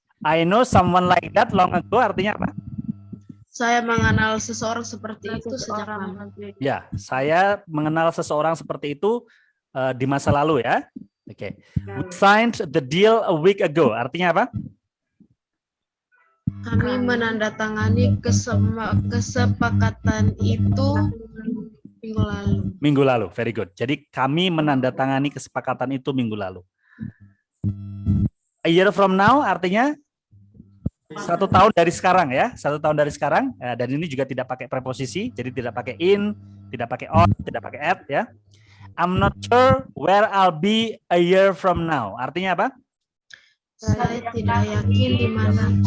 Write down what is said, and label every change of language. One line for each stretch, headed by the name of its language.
English: I know someone like that long ago
Indonesian: artinya apa? Saya mengenal seseorang seperti itu sejak lama. Ya, saya mengenal seseorang seperti itu di masa lalu ya. Oke.
English: We signed the deal a week ago.
Indonesian: Artinya apa? Kami menandatangani kesepakatan itu minggu lalu. Minggu lalu, very good. Jadi kami menandatangani kesepakatan itu minggu lalu.
English: A year from now
Indonesian: artinya 1 tahun dari sekarang ya, 1 tahun dari sekarang. Dan ini juga tidak pakai preposisi, jadi tidak pakai in, tidak pakai on, tidak pakai at ya.
English: I'm not sure where I'll be a year from now.
Indonesian: Artinya apa? Saya tidak yakin di mana.